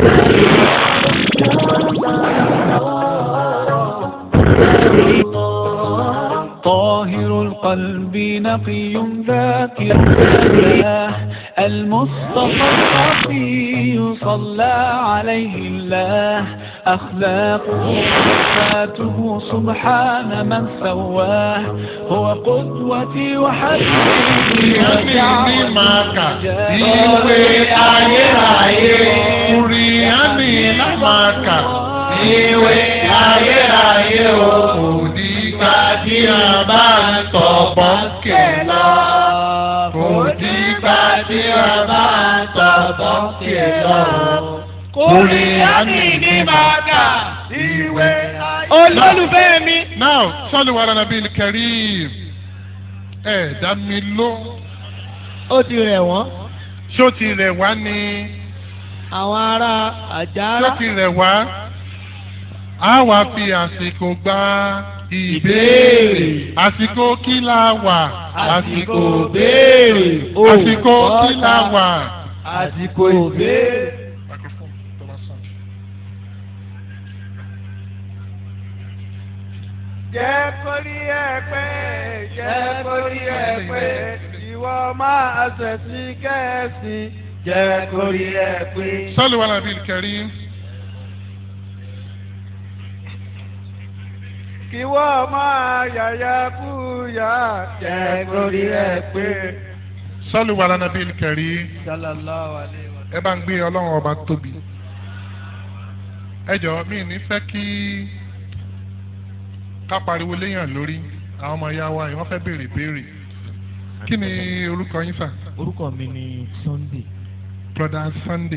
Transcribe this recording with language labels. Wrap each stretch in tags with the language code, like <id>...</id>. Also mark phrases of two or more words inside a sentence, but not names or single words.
<ar>الله طاهر القلب نقي ذاكر الله المصطفى الصفي صلى عليه الله أخلاقه وصفاته سبحان من سواه هو قدوتي وحبيبي</ar> <yo>tí a bá ń tọ̀bọ̀ kẹlọ. Kò dìgbà tí a bá ń tọ̀bọ̀ kẹlọ. Kórè àdìní máa kà ìwé ayé. Olólùfẹ́ mi. Now,</yo> <ar>صلوا على النبي الكريم.</ar> <yo>Dá mi ló. Ó ti rẹ̀ wọ́n. Ṣó ti rẹ̀ wá ni? Àwọn ará Àjàrà. Ṣó ti rẹ̀ wá? A wá fi àsìkò gbà ìbéèrè. Àsìkò kí la wà? Àsìkò béèrè. Àsìkò kí la wà? Àsìkò ìbéèrè. Jẹ́ kórí ẹ pé, jẹ́ kórí ẹ pé, ìwọ máa ṣẹ̀sìn kẹ́sìn. Jẹ́ kórí ẹ pé.</yo> <ar>صلوا على النبي الكريم.</ar> <yo>Kí wọ́n máa yàyà kúyà. Jẹ́ kórí ẹ pé.</yo> <ar>صلوا على النبي الكريم. صلى الله عليه وسلم.</ar> <yo>Ẹ bá ń gbé Ọlọ́run ọba tóbi. Ẹ jọ̀ọ́ mi ní fẹ́ kí ká pariwo léyàn lórí àwọn ọmọ ìyá wa yìí wọ́n fẹ́ béèrè béèrè. Kí ni orúkọ yín sà? Orúkọ mi ni Sunday. Brother Sunday.</yo>